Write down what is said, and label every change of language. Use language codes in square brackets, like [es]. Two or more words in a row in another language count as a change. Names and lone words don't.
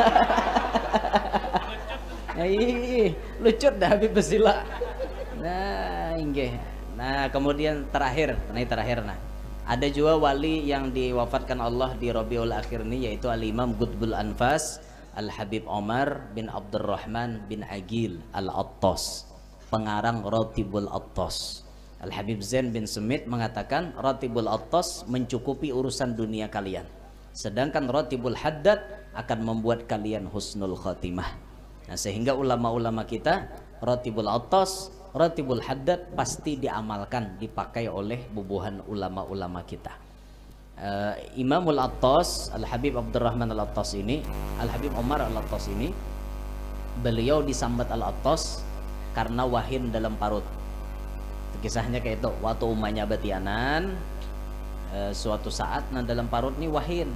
[bjn] Lucut dah Habib bersila. Nah, inggih. [id] Nah, kemudian terakhir, nah. Ada juga wali yang diwafatkan Allah di Rabiul Akhir ini, yaitu Al-Imam Qutbul Anfas Al-Habib Omar bin Abdurrahman bin Agil Al-Attas, pengarang Ratibul Attas. Al-Habib Zain bin Semit mengatakan Ratibul Attas mencukupi urusan dunia kalian, sedangkan Ratibul Haddad akan membuat kalian [ar] husnul khatimah. [id] Nah, sehingga ulama-ulama kita Ratibul Attas, Ratibul Haddad pasti diamalkan, dipakai oleh bubuhan ulama-ulama kita. Imamul Attas, Al-Habib Abdurrahman Al-Attas ini, Al-Habib Omar Al-Attas ini, beliau [bjn] disambat Al-Attas karena wahin dalam parut. Kisahnya kayak itu, waktu umahnya batianan, suatu saat nah dalam parut nih wahin.